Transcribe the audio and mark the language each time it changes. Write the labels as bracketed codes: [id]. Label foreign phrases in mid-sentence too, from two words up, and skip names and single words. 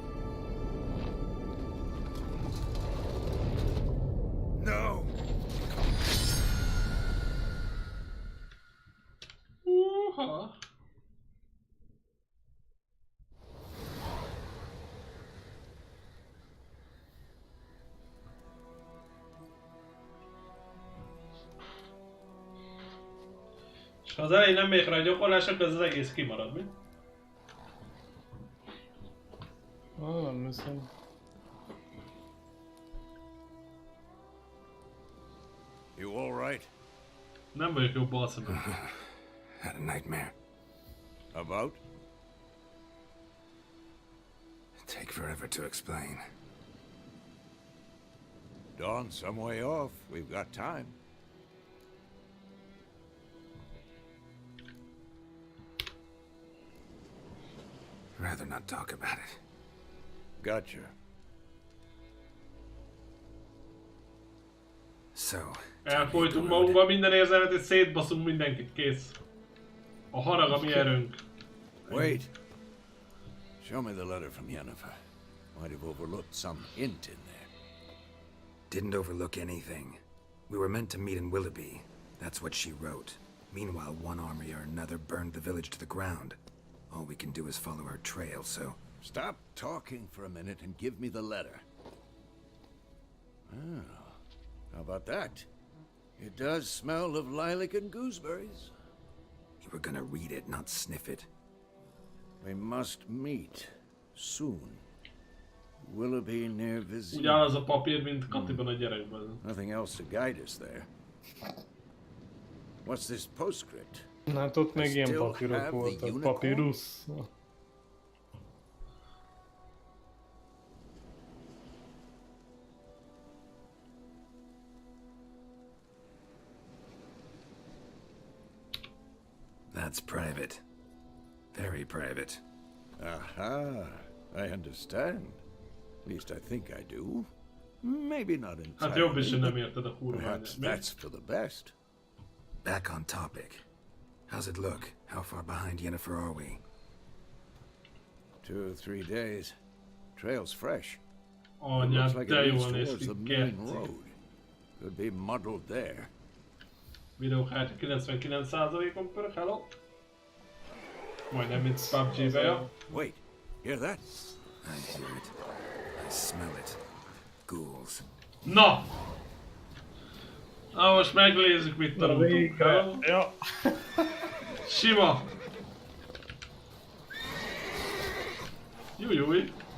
[hu] No! Húha! És ha az elején nem megyek rá a gyakorlás, akkor ez az egész kimarad, mi? Nem hiszem. [en] You all right? [hu] Nem vagyok jobb balszemben. [en] Had a nightmare. About? Take forever to explain. Dawn's some way off. We've got time. Rather not talk about it. Gotcha. So, [hu] Elfolytunk magunkba minden érzelmet és szétbaszunk mindenkit, kész. A harag a mi erőnk. [en] Wait. Show me the letter from Yennefer. Might have overlooked some hint in there. didn't overlook anything. We were meant to meet in Willoughby. That's what she wrote. Meanwhile, one army or another burned the village to the ground. All we can do is follow her trail, so... Stop talking for a minute and give me the letter. Oh, how about that? It does smell of lilac and gooseberries. You were gonna read it, not sniff it. We must meet soon. Willoughby near Végigjátszás. [hu] Ugyanaz a papír, mint Katiban a gyerekben. [en] Nothing else to guide us there. What's this postscript? [hu] Hát ott még ilyen papírok voltak, papírusz. [en] That's private. Very private. Aha, I understand. At least I think I do. Maybe not [hu] Hát jobb is, hogy nem [en] entirely, [hu] érted a kurva [en] perhaps [hu] anyját. [en] that's for the best. Back on topic. How's it look? How far behind Yennefer are we? 2 or 3 days. Trail's fresh. It looks [hu] Anyád, [en] like [hu] de [en] it leads [hu] jól néz [en] towards [hu] ki, [en] the main [hu] Gerci. [en] road. Could be muddled there. [hu] Videókártya 99%-on pörög, hello? Majdnem, mint PUBG-be, ja. [en] Wait, hear that? I hear it. I smell it. Ghouls. [hu] Na! Na most megnézzük, mit tanultunk. [en] Hello? [hu] Ja. Sima! Jújúj!